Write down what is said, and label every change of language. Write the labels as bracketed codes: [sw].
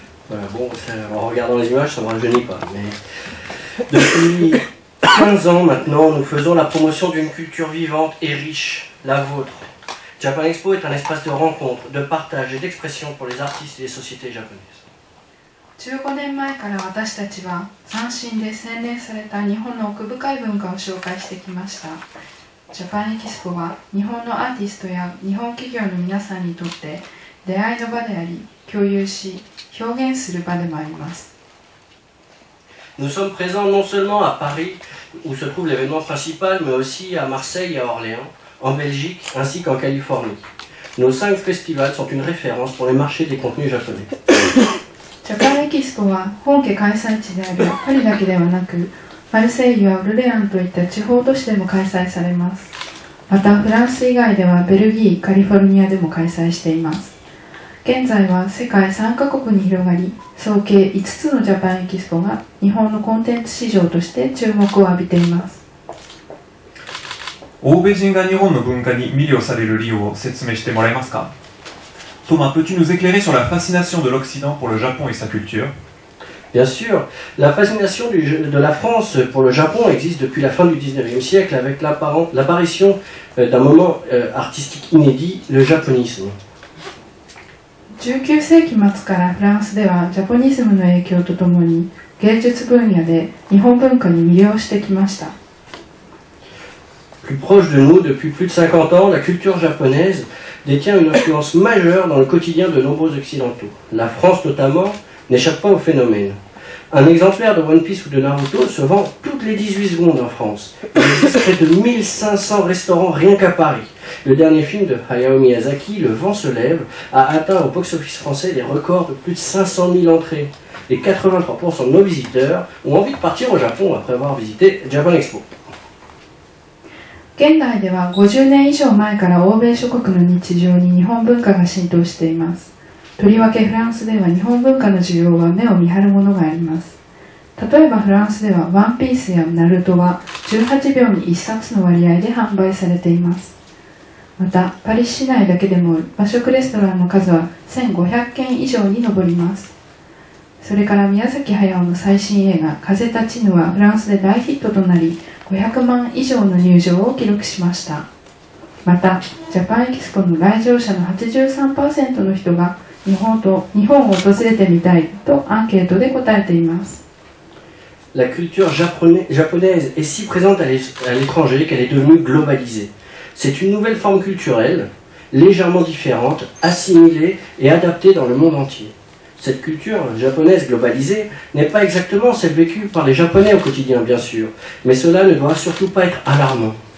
[fr] Voilà, bon, en regardant les images, ça ne me rajeunit pas. Mais depuis 15 ans maintenant, nous faisons la promotion d'une culture vivante et riche, la vôtre. Japan Expo est un espace de rencontre, de partage et d'expression pour les artistes et les sociétés japonaises. [ja] 15年前から私たちは斬新で洗練された日本の奥深い文化を紹介してきました。ジャパンエキスポは日本のアーティストや日本企業の皆さんにとって出会いの場であり、共有し表現する場でもあります。 [fr] Nous sommes présents non seulement à Paris, où se trouve l'événement principal, mais aussi à Marseille et à Orléans, en Belgique ainsi qu'en Californie. Nos 5 festivals sont une référence pour les marchés des contenus japonais. [ja] ジャパンエキスポは本家開催地であるパリだけではなく、マルセイユやオルレアンといった地方都市でも開催されます。またフランス以外ではベルギー、カリフォルニアでも開催しています。現在は世界3カ国に広がり、総計5つのジャパンエキスポが日本のコンテンツ市場として注目を浴びています。欧米人が日本の文化に魅了される理由を説明してもらえますか？ [fr] Thomas, peux-tu nous éclairer sur la fascination de l'Occident pour le Japon et sa culture? Bien sûr, la fascination de la France pour le Japon existe depuis la fin du 19e siècle avec l'apparition d'un moment artistique inédit, le japonisme. [ja] 19世紀末からフランスではジャポニズムの影響とともに芸術分野で日本文化に魅了してきました。 [fr] Plus proche de nous, depuis plus de 50 ans, la culture japonaise détient une influence majeure dans le quotidien de nombreux occidentaux. La France notamment n'échappe pas au phénomène. Un exemplaire de One Piece ou de Naruto se vend toutes les 18 secondes en France. Il existe près de 1500 restaurants rien qu'à Paris. Le dernier film de Hayao Miyazaki, Le vent se lève, a atteint au box-office français des records de plus de 500 000 entrées. Et 83% de nos visiteurs ont envie de partir au Japon après avoir visité Japan Expo. [ja] 現代では50年以上前から欧米諸国の日常に日本文化が浸透しています。とりわけフランスでは日本文化の需要は目を見張るものがあります。例えばフランスではワンピースやナルトは18秒に1冊の割合で販売されています。またパリ市内だけでも和食レストランの数は1500軒以上に上ります。それから宮崎駿の最新映画「風立ちぬ」はフランスで大ヒットとなり500万以上の入場を記録しました。またジャパンエキスポの来場者の 83% の人が日本を訪れてみたいとアンケートで答えています。 [fr] La culture japonaise est si présente à l'étranger qu'elle est devenue globalisée. C'est une nouvelle forme culturelle, légèrement différente, assimilée et adaptée dans le monde entier. Cette culture japonaise globalisée n'est pas exactement celle vécue par les Japonais au quotidien, bien sûr, mais cela ne doit surtout pas être alarmant.